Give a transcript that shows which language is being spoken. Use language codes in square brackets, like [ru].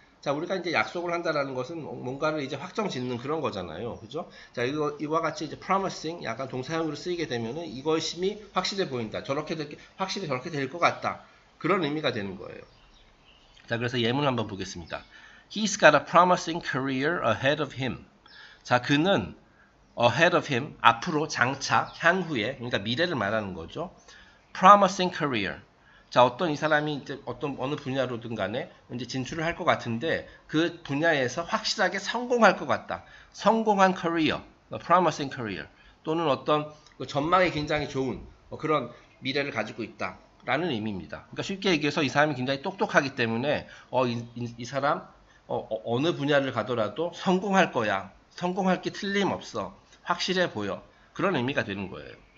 [ko] 자, 우리가 이제 약속을 한다라는 것은 뭔가를 이제 확정 짓는 그런 거잖아요. 그죠? 자, 이와 같이 이제 promising 약간 동사형으로 쓰이게 되면은 이것이 확실해 보인다. 확실히 저렇게 될 것 같다. 그런 의미가 되는 거예요. 자, 그래서 예문을 한번 보겠습니다. [en] He's got a promising career ahead of him. [ko] 자, 그는 ahead of him, 앞으로, 장차, 향후에, 그러니까 미래를 말하는 거죠. [en] promising career. [ko] 자, 이 사람이 이제 어느 분야로든 간에 이제 진출을 할 것 같은데 그 분야에서 확실하게 성공할 것 같다. 성공한 career, promising career. 또는 어떤 전망이 굉장히 좋은 그런 미래를 가지고 있다. 라는 의미입니다. 그러니까 쉽게 얘기해서 이 사람이 굉장히 똑똑하기 때문에 이 사람 어느 분야를 가더라도 성공할 거야. 성공할 게 틀림없어. 확실해 보여. 그런 의미가 되는 거예요.